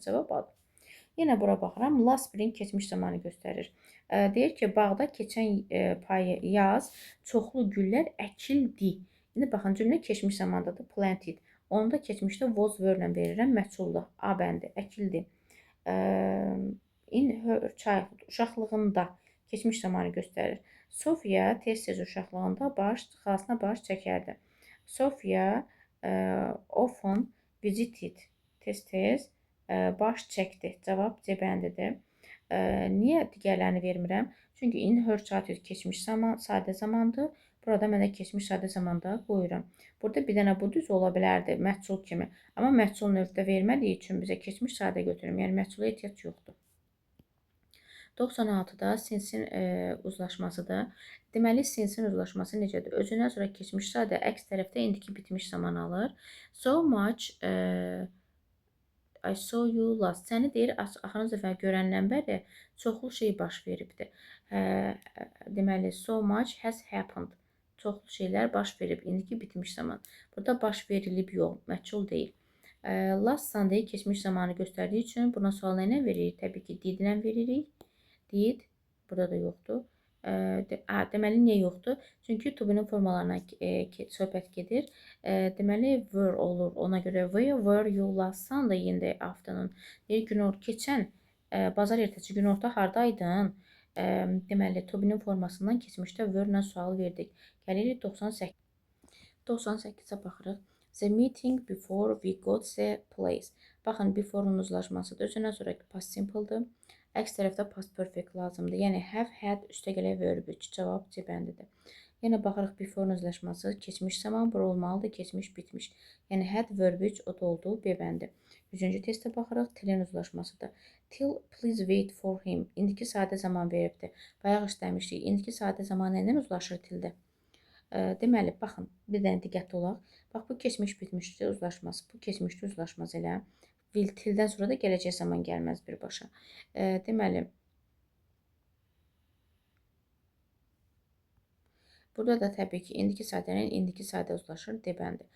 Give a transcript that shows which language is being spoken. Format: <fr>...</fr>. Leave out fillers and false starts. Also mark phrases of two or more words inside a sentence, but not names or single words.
<az>Cavab A-dır. Yenə bura baxıram.</az> <en>Last spring</en> <az>keçmiş zamanı göstərir. Deyir ki, bağda keçən yaz çoxlu güllər əkildi. İndi baxın, cümlə keçmiş zamandadır. Planted. Onu da keçmişdə</az> <en>was were-</en> <az>lə verirəm. Məchuldur. A bəndi. Əkildi.</az> <en>In her childhood.</en> <az>Uşaqlığında keçmiş zamanı göstərir. Sofia tez-tez uşaqlığında xalasına baş çəkərdi.</az> <en>Sofia often visited.</en> <az>Tez-tez baş çəkdi. Cavab C bəndidir. Niyə digərlərini vermirəm? Çünki</az> <en>in her childhood</en> <az>keçmiş zaman, sadə zamandır. Burada mənə keçmiş sadə zamanda qoyuram. Burada bir dənə bu düz ola bilərdi, məhsul kimi. Amma məhsul növdə vermədiyi üçün bizə keçmiş sadə götürürüm. Yəni məhsula ehtiyac yoxdur. 96-da sinsin uzlaşmasıdır. Deməli, sinsin uzlaşması necədir? Özündən sonra keçmiş sadə əks tərəfdə indiki bitmiş zaman alır.</az> <en>So much I saw you last.</en> <az>Səni deyir, axırıncı dəfə görəndən bəri çoxlu şey baş veribdir. Deməli,</az> <en>so much has happened.</en> <az>Çoxlu şeylər baş verib. İndiki bitmiş zaman. Burada baş verilib yox, məchul deyil.</az> <en>Last Sunday</en> <az>keçmiş zamanı göstərdiyi üçün buna sual nə veririk? Təbii ki, did-lə veririk. Did, burada da yoxdur. Deməli, niyə yoxdur? Çünki</az> <en>to be-</en> <az>nin formalarına söhbət gedir. Deməli, were olur. Ona görə</az> <en>where were you last Sunday in the afternoon?</en> <az>Deyir, keçən bazar ertəsi günorta hardaydın? Deməli,</az> <en>to be-</en> <az>nin formasından keçmişdə were-lə sual verdik. Gəlirik 98. 98-ə baxırıq.</az> <en>The meeting before we got the place.</en> <az>Baxın, before-un uzlaşmasıdır. Özündən sonra</az> <en>past simple-</en> <az>dır. Əks tərəfdə</az> <en>past perfect</en> <az>lazımdır. Yəni, have, had, üstə gələk</az> <en>verb 3.</en> <az>Cavab C bəndidir. Yenə baxırıq before-un uzlaşması. Keçmiş zaman bura olmalıdır. Keçmiş, bitmiş. Yəni, had,</az> <en>verb 3,</en> <az>o da oldu. B bəndi. 3-cü testə baxırıq. Till-in uzlaşmasıdır.</az> <en>Till, please wait for him.</en> <az>İndiki sadə zaman veribdir. Bayaq işləmişdik. İndiki sadə zaman ilə uzlaşır tildə? Deməli, baxın, bir dənə diqqətli olaq. Bax, bu keçmiş, bitmişdir uzlaşması. Bu keçmişdir uzlaşması elə. Will tildən sonra da gələcək zaman gəlməz birbaşa. Deməli, burada da təbii ki, indiki sadə ilə indiki sadə uzlaşır, D bəndi.</az>